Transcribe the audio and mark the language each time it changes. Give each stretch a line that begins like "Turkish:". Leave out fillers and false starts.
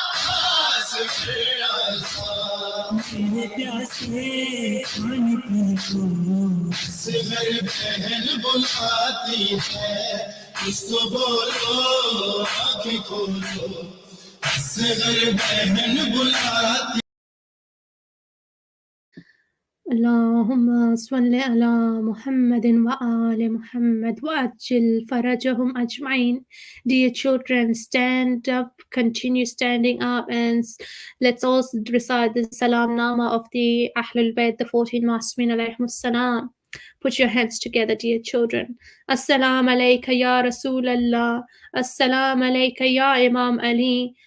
Urdu: آس تیرا میرے پیاسے پانی پیو اصغر بہن بلاتی ہے تو بولو آنکھ کھولو اصغر بہن بلاتی
Arabic: اللهم صل على محمد وآل Muhammad وأجل فرجهم أجمعين.
English: Dear children, stand up, continue standing up, and let's also recite the Salam Nama of the Ahlul Bayt, the 14 Masmin
Arabic: alayhim salam.
English: Put your hands together, dear children.
Arabic: Assalamu alayka ya Rasulallah. Assalamu alayka ya Imam Ali.